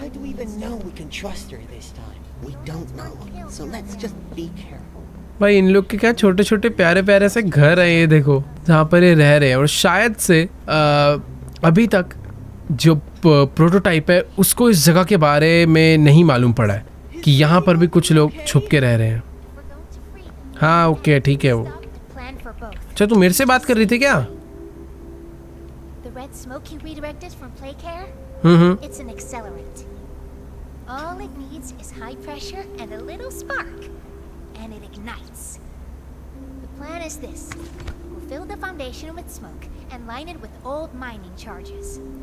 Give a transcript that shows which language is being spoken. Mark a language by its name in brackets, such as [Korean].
[English] How do we even know we can trust her this time? We don't know. So let's just be careful. [Hindi] भाई इन लोग के क्या छोटे छोटे प्यारे प्यारे से घर है, ये देखो जहाँ पर ये रह रहे हैं। और शायद से अभी तक जो प्रोटोटाइप है उसको इस जगह के बारे में नहीं मालूम पड़ा है कि यहाँ पर भी कुछ लोग छुप के रह रहे हैं। [English] We're going to free them. [Hindi] हाँ ओके ठीक है वो। [English] Stop the plan for both. [Hindi] अच्छा तू मेरे से बात कर रही थी क्या? [English] The red smoke you redirected from Playcare? It's an accelerant. All it needs is high pressure and a little spark, and it ignites. The plan is this. We'll fill the foundation with smoke and line it with old mining charges.